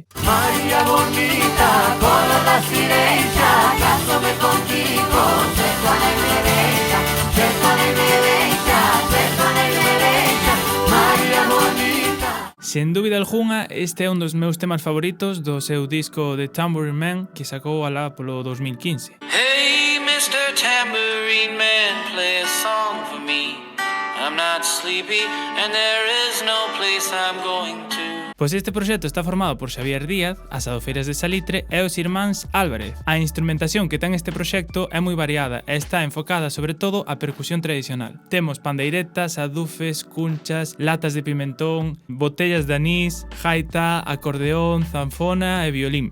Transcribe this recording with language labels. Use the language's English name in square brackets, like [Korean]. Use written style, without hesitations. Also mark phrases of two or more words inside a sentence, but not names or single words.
[Galician] María bonita, cola da sirexa, cásome contigo, se con el derecha, se con el derecha, se con el derecha, María bonita. Sen dúbida algunha, este é un dos meus temas favoritos do seu disco The Tambourine Man que sacou alá polo 2015. [English] Hey, Mr. Tambourine Man, play a song for me. I'm not sleepy and there is no place I'm going to. [Galician] Pois este proxecto está formado por Xavier Díaz, as Adofeiras de Salitre e os irmáns Álvarez. A instrumentación que ten este proxecto é moi variada e está enfocada sobre todo á percusión tradicional. Temos pandeiretas, adufes, cunchas, latas de pimentón, botellas de anís, gaita, acordeón, zanfona e violín.